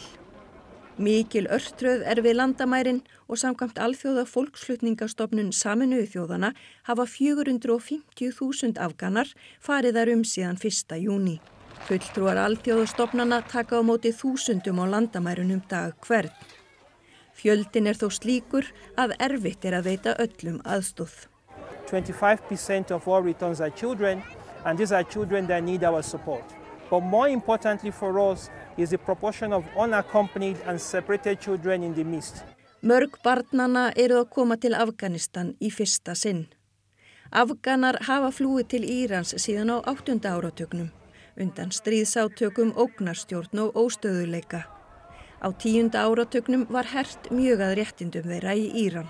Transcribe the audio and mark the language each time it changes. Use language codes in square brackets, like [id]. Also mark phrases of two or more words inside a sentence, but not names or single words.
[is] Mikil örtröð við landamærin og samkvæmt alþjóða fólksflutningastofnun Sameinuðu þjóðanna hafa 450.000 Afganar farið þar síðan 1. júní. Fulltrúar alþjóðastofnana taka á móti þúsundum á landamærunum dag hvern. Fjöldinn þó slíkur að erfitt að veita öllum aðstoð. [en] 25% of all returns are children, and these are children that need our support. But more importantly for us is the proportion of unaccompanied and separated children in the midst. [is] Mörg barnanna að koma til Afganistan í fyrsta sinn. Afganar hafa flúið til Írans síðan á 8. áratugnum, undan stríðsátökum, ógnarstjórn og óstöðuleika. Á 10. áratugnum var hert mjög að réttindum þeirra í Íran.